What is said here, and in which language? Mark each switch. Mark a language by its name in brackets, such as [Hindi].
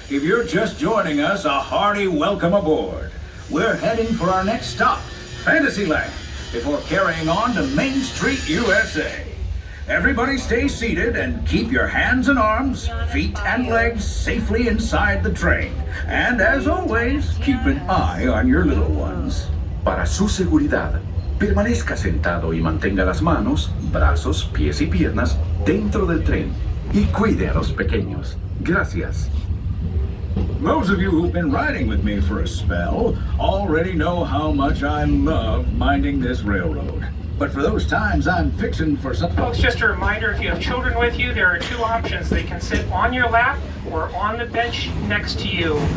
[English] If you're just joining us, a hearty welcome aboard. We're heading for our next stop, Fantasyland, before carrying on to Main Street, USA. Everybody stay seated and keep your hands and arms, feet and legs safely inside the train. And as always, keep an eye on your little ones. [Spanish] Para su seguridad, permanezca sentado y mantenga las manos, brazos, pies y piernas dentro del tren. Y cuide a los pequeños. Gracias. [English] Those of you who've been riding with me for a spell already know how much I love minding this railroad. But for those times I'm fixing for some... Folks, just a reminder, if you have children with you, there are two options. They can sit on your lap or on the bench next to you.